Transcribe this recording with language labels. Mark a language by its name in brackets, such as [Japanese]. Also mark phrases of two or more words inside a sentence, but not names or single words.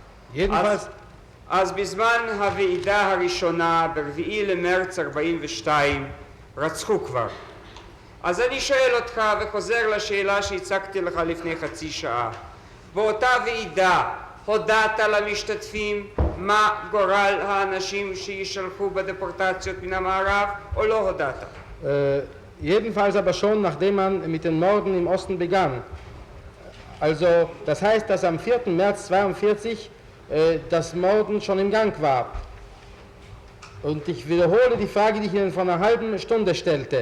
[Hebrew] אז בזמן הוועידה הראשונה, ב4 למרץ 42, רצחו כבר. אז אני שואל אותך וחוזר לשאלה שהצגתי לך לפני חצי שעה. באותה ועידה הודעת למשתתפים מה גורל האנשים שישלחו בדפורטציות מן המערב או לא הודעת? [German] Jedenfalls aber schon, nachdem man mit den Morden im Osten begann. Also, das heißt, dass am 4. März 42 das Morden schon im Gang war. Und ich wiederhole die Frage, die ich Ihnen vor einer halben Stunde stellte.